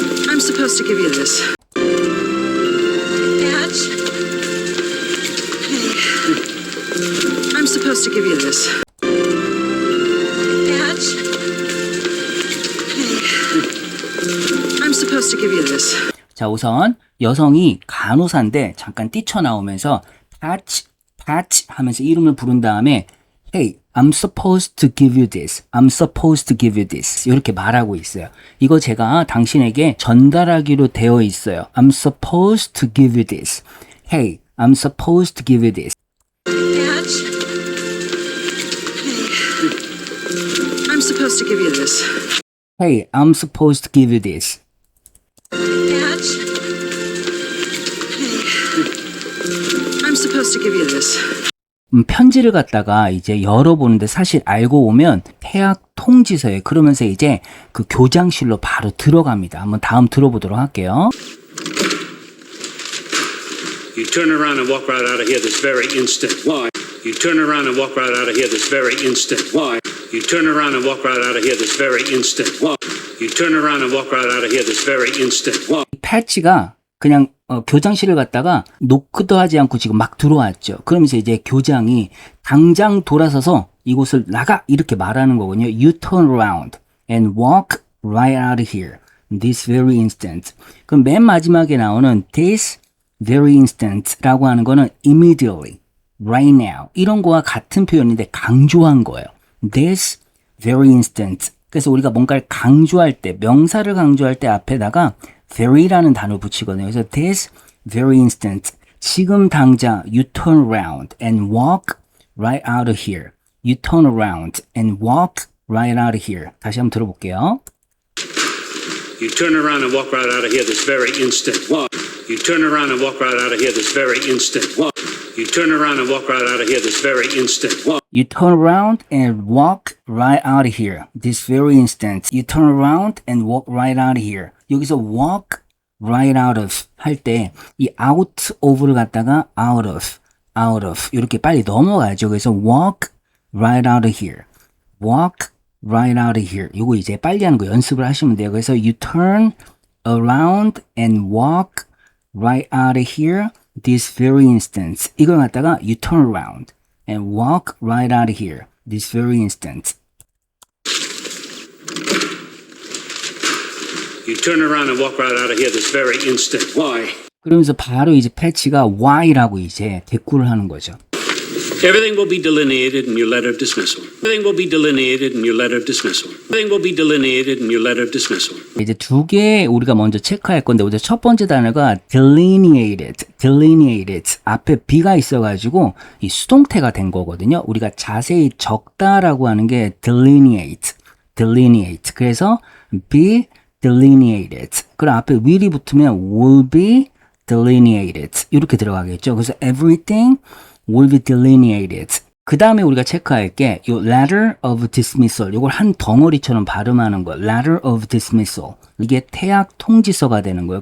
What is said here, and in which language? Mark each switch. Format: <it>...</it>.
<en>I'm supposed to give you this. Madge? Hey. I'm supposed to give you this. Madge? Hey. I'm supposed to give you this.</en> <ko>자, 우선 여성이 간호사인데 잠깐 뛰쳐나오면서 touch 하면서 이름을 부른 다음에</ko> <en>Hey, I'm supposed to give you this. I'm supposed to give you this.</en> <ko>이렇게 말하고 있어요. 이거 제가 당신에게 전달하기로 되어 있어요.</ko> <en>I'm supposed to give you this. Hey, I'm supposed to give you this. Madge? Hey. I'm supposed to give you this. Hey, I'm supposed to give you this. Madge? Hey. I'm supposed to give you this.</en> <ko>편지를 갖다가 이제 열어보는데 사실 알고 보면 태학 통지서예요. 그러면서 이제 그 교장실로 바로 들어갑니다. 한번 다음 들어보도록 할게요.</ko> <en>You turn around and walk right out of here this very instant. Why? You turn around and walk right out of here this very instant. Why? You turn around and walk right out of here this very instant. Why? You turn around and walk right out of here this very instant. Why?</en> <ko>패치가 그냥 교장실을 갔다가 노크도 하지 않고 지금 막 들어왔죠. 그러면서 이제 교장이 당장 돌아서서 이곳을 나가 이렇게 말하는 거거든요.</ko> <en>You turn around and walk right out of here this very instant.</en> <ko>그럼 맨 마지막에 나오는 this very instant라고 하는 거는</ko> <en>immediately, right now</en> <ko>이런 거와 같은 표현인데 강조한 거예요.</ko> <en>This very instant.</en> <ko>그래서 우리가 뭔가를 강조할 때, 명사를 강조할 때 앞에다가 very라는 단어를 붙이거든요.</ko> <en>그래서 this very instant.</en> <ko>지금 당장</ko> <en>you turn around and walk right out of here. You turn around and walk right out of here.</en> <ko>다시 한번 들어볼게요.</ko> <en>You turn around and walk right out of here this very instant. Why? You turn around and walk right out of here this very instant. Why? You turn around and walk right out of here this very instant. Why? You turn around and walk right out of here. This very instant. You turn around and walk right out of here.</en> <ko>여기서 walk right out of 할 때 이 out of를 갖다가 out of 이렇게 빨리 넘어가죠.</ko> <en>그래서 walk right out of here. walk right out of here.</en> <ko>요거 이제 빨리 하는 거 연습을 하시면 돼요.</ko> <en>그래서 you turn around and walk right out of here. This very instant.</en> <ko>이걸 갖다가</ko> <en>you turn around and walk right out of here. This very instant. You turn around and walk right out of here this very instant. Why?</en> <ko>그러면서 바로 이제 패치가 why라고 이제 대꾸를 하는 거죠.</ko> <en>Everything will be delineated in your letter of dismissal. Everything will be delineated in your letter of dismissal. Everything will be delineated in your letter of dismissal.</en> <ko>이제 두 개 우리가 먼저 체크할 건데 우선 첫 번째 단어가 delineated 앞에 B가 있어가지고 이 수동태가 된 거거든요. 우리가 자세히 적다라고 하는 게 delineate.</ko> <en>그래서 be delineated.</en> <ko>그럼 앞에 will이 붙으면</ko> <en>will be delineated</en> <ko>이렇게 들어가겠죠.</ko> <en>그래서 everything will be delineated.</en> <ko>그 다음에 우리가 체크할 게 이 letter of dismissal 이걸 한 덩어리처럼 발음하는 거. letter of dismissal 이게 태학 통지서가 되는 거예요.</ko>